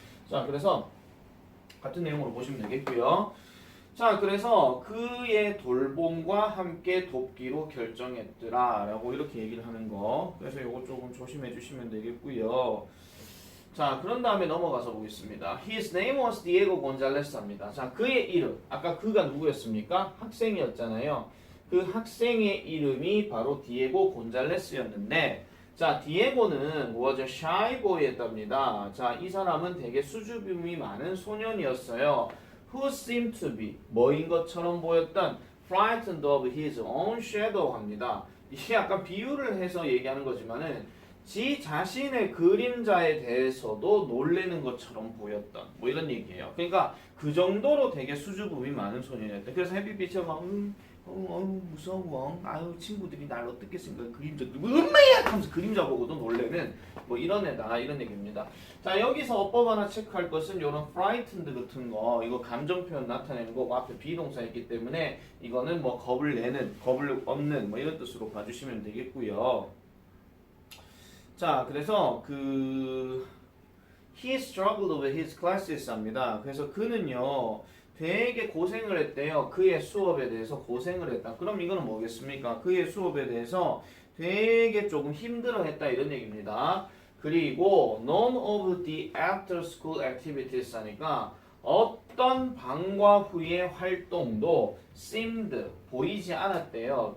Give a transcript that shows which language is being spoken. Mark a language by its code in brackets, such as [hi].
[ko] 자, 그래서 같은 내용으로 보시면 되겠고요. 자, 그래서 그의 돌봄과 함께 돕기로 결정했더라 라고 이렇게 얘기를 하는 거. 그래서 이거 조금 조심해 주시면 되겠고요. 자, 그런 다음에 넘어가서 보겠습니다. [en] His name was Diego Gonzalez 합니다. [ko] 자, 그의 이름. 아까 그가 누구였습니까? 학생이었잖아요. 그 학생의 이름이 바로 디에고 곤잘레스였는데, 자, 디에고는 [en] was a shy boy [ko] 였답니다. 자, 이 사람은 되게 수줍음이 많은 소년이었어요. [en] Who seemed to be [ko] 뭐인 것처럼 보였던 [en] frightened of his own shadow 합니다. [ko] 이게 약간 비유를 해서 얘기하는 거지만은 지 자신의 그림자에 대해서도 놀래는 것처럼 보였던 뭐 이런 얘기예요. 그러니까 그 정도로 되게 수줍음이 많은 소년이었다. 그래서 햇빛이 막 무서워. 아유 친구들이 날 어떻게 생각해. 그림자 엄마야 하면서 그림자 보고도 놀래는 뭐 이런 애다 이런 얘기입니다. 자, 여기서 어법 하나 체크할 것은 이런 frightened 같은 거 이거 감정 표현 나타내는 거고 앞에 비동사 있기 때문에 이거는 뭐 겁을 내는 겁을 얻는 뭐 이런 뜻으로 봐주시면 되겠고요. [en] 자, 그래서 he struggled with his classes 합니다. [ko] 그래서 그는요 되게 고생을 했대요. 그의 수업에 대해서 고생을 했다. 그럼 이거는 뭐겠습니까? 그의 수업에 대해서 되게 조금 힘들어했다 이런 얘기입니다. 그리고 [en] none of the after school activities [ko] 하니까 어떤 방과 후의 활동도 seemed 보이지 않았대요.